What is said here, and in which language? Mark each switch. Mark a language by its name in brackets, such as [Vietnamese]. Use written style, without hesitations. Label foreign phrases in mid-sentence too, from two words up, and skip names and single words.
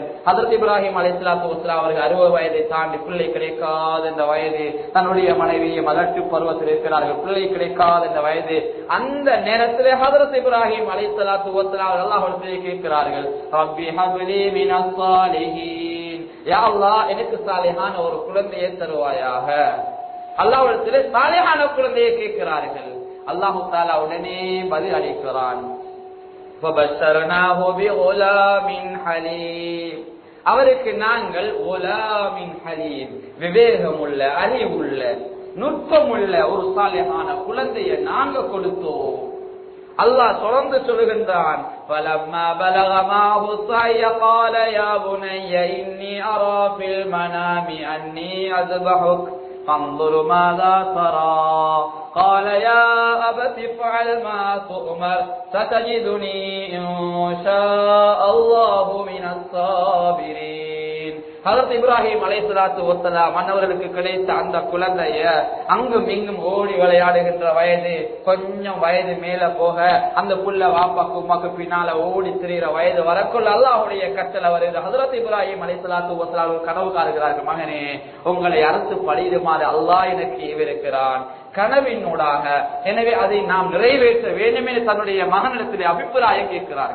[Tamil] ஹஜ்ரத் இப்ராஹிம் [Arabic] عليه الصلاة والسلام [Tamil] அவர்கள் 60 வயதை தாண்டி பிள்ளை கிடைக்காத இந்த வயது, தன்னுடைய மனைவியை மலட்டு பருவத்தில் இருக்கிறார்கள், பிள்ளை கிடைக்காத இந்த வயது, அந்த நேரத்திலே ஹஜ்ரத் இப்ராஹிம் [Arabic] عليه الصلاة والسلام [Tamil] அல்லாஹ்விடத்தில் கேட்கிறார்கள், [Arabic] رب هب لي من الصالحين, يا الله [Tamil] எனக்கு சாலிஹான ஒரு குழந்தையை தருவாயாக. அல்லாஹ்விடத்தில் சாலிஹான குழந்தையை கேட்கிறார்கள். அல்லாஹ் தஆலா உடனே பதில் அளிக்கிறான். [Arabic] فبشرناه بغلام حليم. [Tamil] அவருக்கு நாங்கள் [Arabic] غلام حليم, [Tamil] விவேகமுள்ள, அறிவுள்ள, நுட்பமுள்ள ஒரு சாலிஹான குழந்தையை நாங்க கொடுத்தோம். அல்லாஹ் தொடர்ந்து சொல்லுகின்றான், [Arabic] فَلَمَّا بَلَغَ مَعَهُ السَّعْيَ قَالَ يَا بُنَيَّ إِنِّي أَرَى فِي الْمَنَامِ أَنِّي أَذْبَحُكَ فانظر ماذا ترى قال يا أبت افعل ما تؤمر ستجدني إن شاء الله من الصابرين. [Tamil] ஹஜ்ரத் இப்ராஹிம் [Arabic] عليه الصلاة والسلام [Tamil] மன்னவர்களுக்கு கிடைத்த அந்த குழந்தைய அங்கும் இங்கும் ஓடி விளையாடுகின்ற வயது, கொஞ்சம் வயது மேல போக அந்த புள்ள வாப்பாக்கு உமாக்கு பின்னால ஓடி திரிகிற வயது வரக்குள்ள அல்லாஹ்வுடைய கட்டளை வருகிறது. ஹஜ்ரத் இப்ராஹிம் [Arabic] عليه الصلاة والسلام [Tamil] கனவு காணுகிறார்கள், மகனே உங்களை அறுத்து பலியிடுமாறு அல்லாஹ் எனக்கு ஏவிருக்கிறான் கனவினூடாக, எனவே அதை நாம் நிறைவேற்ற வேண்டுமே தன்னுடைய மகனிடத்திலே அபிப்பிராயம் கேட்கிறார்கள்.